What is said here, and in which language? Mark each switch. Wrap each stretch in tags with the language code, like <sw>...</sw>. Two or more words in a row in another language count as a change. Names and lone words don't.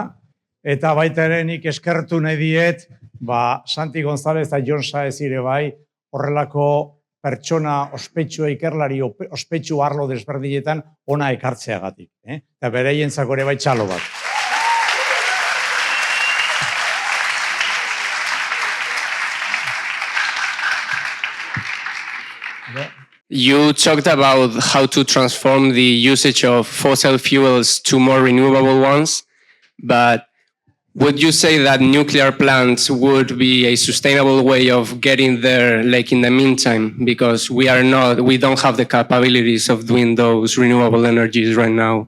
<eu>eta baita ere nik eskertu nahi diet, Santi González eta Jon Saez ere bai, horrelako pertsona ospetsua, ikerlari ospetsu arlo desberdinetan ona ekartzeagatik. Eta beraientzako ere bai txalo bat.</eu> <en>You talked about how to transform the usage of fossil fuels to more renewable ones, but would you say that nuclear plants would be a sustainable way of getting there, like in the meantime, because we don't have the capabilities of doing those renewable energies right now?</en>